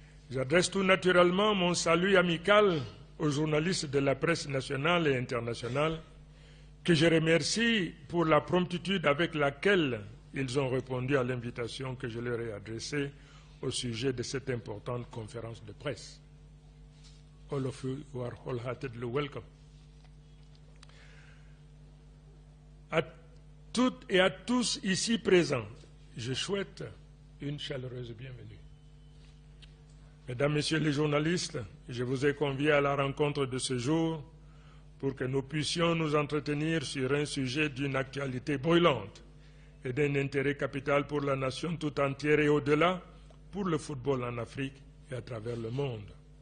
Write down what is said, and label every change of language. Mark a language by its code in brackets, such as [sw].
[fr] J'adresse tout naturellement mon salut amical aux journalistes de la presse nationale et internationale, que je remercie pour la promptitude avec laquelle ils ont répondu à l'invitation que je leur ai adressée au sujet de cette importante conférence de presse. [en] All of you are wholeheartedly welcome. [fr] À toutes et à tous ici présents, je souhaite une chaleureuse bienvenue. Mesdames, Messieurs les journalistes, je vous ai conviés à la rencontre de ce jour pour que nous puissions nous entretenir sur un sujet d'une actualité brûlante et d'un intérêt capital pour la nation tout entière et au-delà, pour le football en Afrique et à travers le monde.